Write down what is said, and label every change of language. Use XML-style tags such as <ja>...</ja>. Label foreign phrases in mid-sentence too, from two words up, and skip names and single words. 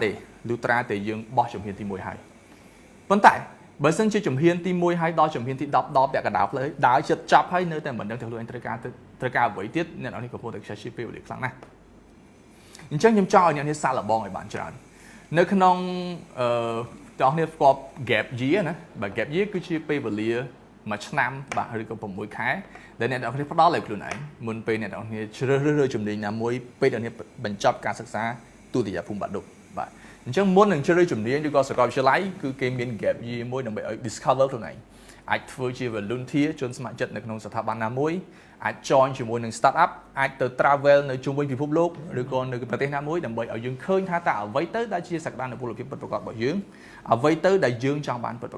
<km>ទេលុត្រាតែយើងបោះជំហានទី1ហើយប៉ុន្តែបើសិនជាជំហានទី1ហើយដល់ជំហានទី10ដល់ពាក់កណ្ដាលផ្លូវដើរចិត្តចាប់ហើយនៅតែមិនដឹងថាខ្លួនឯងត្រូវការអ្វីទៀតអ្នកនរនេះក៏ពោលតែខ្ជិលពេលវេលាខ្លាំងណាស់អញ្ចឹងខ្ញុំចង់ឲ្យអ្នកនេះសាកល្បងឲ្យបានច្រើននៅក្នុងតោះនេះស្គាល់</km> <en>gap year</en> <km>ណាបើ</km> <en>gap year</en> <km>គឺជាពេលវេលាមួយឆ្នាំបាទឬក៏6ខែដែលអ្នកនរ នេះផ្ដល់ឲ្យខ្លួនឯងមុនពេលអ្នកនរនេះជ្រើសរើសជំនាញណាមួយពេលអ្នកនេះបញ្ចប់ការសិក្សាទុតិយភូមិបាក់ឌុបបាទអញ្ចឹងមុននឹងជ្រើសរើសជំនាញឬក៏សាកលវិទ្យាល័យគឺគេមាន</km> <en>gap year</en> <km>មួយដើម្បីឲ្យ discover ខ្លួនឯងអាចធ្វើជា volunteer ជនស្ម័គ្រចិត្តនៅក្នុងស្ថាប័នណាមួយអាច join ជាមួយនឹង startup អាចទៅ travel នៅជុំវិញពិភពលោកឬក៏នៅប្រទេសណាមួយដើម្បីឲ្យយើងឃើញថាតើអ្វីទៅដែលជាសក្តានុពលភាពពិតប្រាកដរបស់យើងអ្វីទៅដែលយើងចង់បានពិតប្រាក</km>